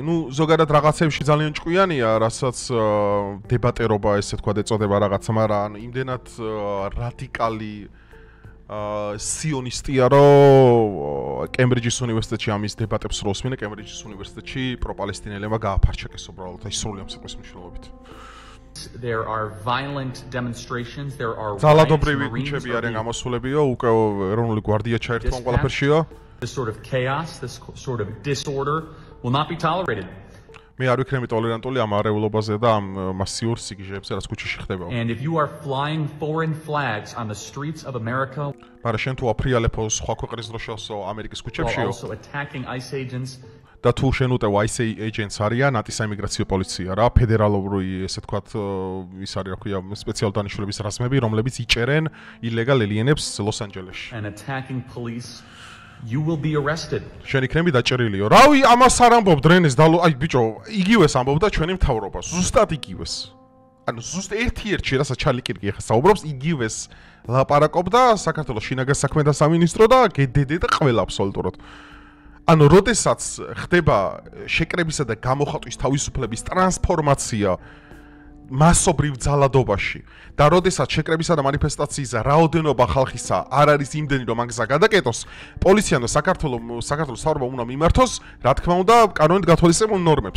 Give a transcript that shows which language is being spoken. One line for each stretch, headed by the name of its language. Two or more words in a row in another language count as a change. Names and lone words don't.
Georgian: ნუ ზოგადად რაღაცებში ძალიან ჭკვიანია, რასაც დებატერობა ესე თქვა ეწოდება რაღაცა, მაგრამ იმდენად რადიკალი სიონისტია, რომ კემბრიჯის უნივერსიტეტში ამის დებატებს რო უსმინე, კემბრიჯის უნივერსიტეტში პროპალესტინელებმა გააფარჩაკეს უბრალოდ აი სრული ამ სიტყვის მნიშვნელობით.
English: There are violent demonstrations, there are
Georgian: ძალადობრივი კუჩები არიან გამოსულებიო, უკვე ეროვნული გვარდია ჩაერთვა ყველაფერშიო.
English: This sort of chaos, this sort of disorder will not be tolerated.
Georgian: მე არ ვიქნები ტოლერანტული ამ არეულობაზე და ამ მასიურ სიგიჟეებზე, რაც ქუჩაში ხდება.
English: And if you are flying foreign flags on the streets of America,
Georgian: მაგრამ შენ თუ აფრიალებ სხვა ქვეყნის დროშასო ამერიკის ქუჩებშიო,
English: also attacking ICE agents,
Georgian: და თუ შენ უტევ ICE agents არიან ანტისაიმიგრაციო პოლიცია რა, ფედერალური ესე თქვათ ის არის რა ქვია სპეციალური დანიშნულების რაზმები, რომლებიც იჭერენ
English: illegal alienებს
Georgian: ლოს-ანჯელესში.
English: And attacking police, you will be arrested.
Georgian: შენ იქნები დაჭერილიო. რავი, ამას არ ამბობ დრენეს აი ბიჭო, იგივეს ამბობდა ჩვენი მთავრობა, ზუსტად იგივეს. ანუ ზუსტ ერთ-ერთში რასაც ჩარლი კირკი ახლა საუბრობს, იგივეს ლაპარაკობდა საქართველოს შინაგან საქმეთა სამინისტრო და გდდ და ყველა აბსოლუტურად. ანუ როდესაც ხდება შეკრებისა და გამოხატვის თავისუფლების ტრანსფორმაცია მასობრივ ძალადობაში და როდესაც შეკრებისა და მანიფესტაციის რაოდენობა ხალხისა არ არის იმდენი რომ ამ გზა გადაკეტოს, პოლიცია და საქართველოს მთავრობა უნდა მიმართოს, რა თქმა უნდა, კანონით გათვალისწინებულ ნორმებს.